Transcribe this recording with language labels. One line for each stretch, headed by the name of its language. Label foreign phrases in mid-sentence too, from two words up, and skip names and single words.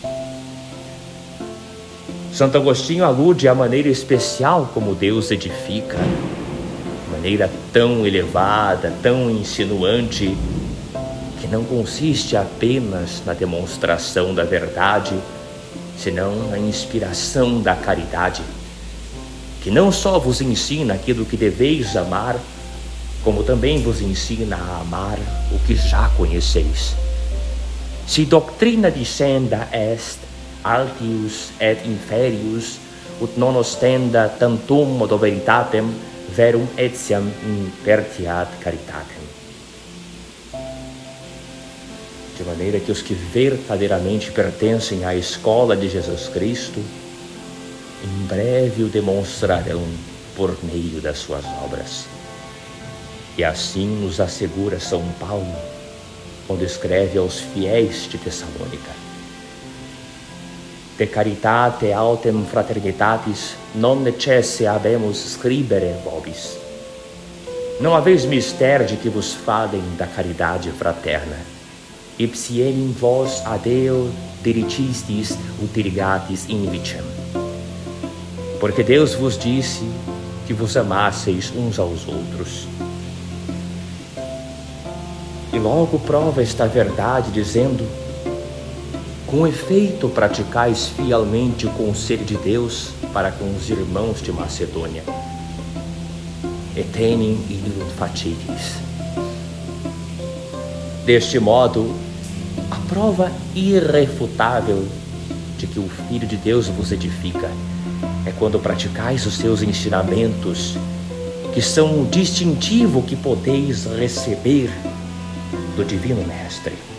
Portuguese: Santo Agostinho alude à maneira especial como Deus edifica, maneira tão elevada, tão insinuante, que não consiste apenas na demonstração da verdade, senão na inspiração da caridade, que não só vos ensina aquilo que deveis amar, como também vos ensina a amar o que já conheceis.
Latin: Si doctrina dicenda est altius et inferius, ut non ostenda tantum modo veritatem, verum etiam impertiat caritatem.
Portuguese: De maneira que os que verdadeiramente pertencem à escola de Jesus Cristo, em breve o demonstrarão por meio das suas obras. E assim nos assegura São Paulo, quando escreve aos fiéis de Tessalônica:
Latin: De caritate autem fraternitatis non necesse habemus scribere vobis.
Portuguese: Não haveis mister de que vos falem da caridade fraterna.
Latin: Ipsi enim vos a Deo dirigistis ut dirigatis invicem.
Portuguese: Porque Deus vos disse que vos amasseis uns aos outros. E logo prova esta verdade dizendo: com efeito praticais fielmente o conselho de Deus para com os irmãos de Macedônia.
Latin: Etenim illud facilis.
Portuguese: Deste modo, a prova irrefutável de que o Filho de Deus vos edifica é quando praticais os seus ensinamentos, que são o distintivo que podeis receber do Divino Mestre.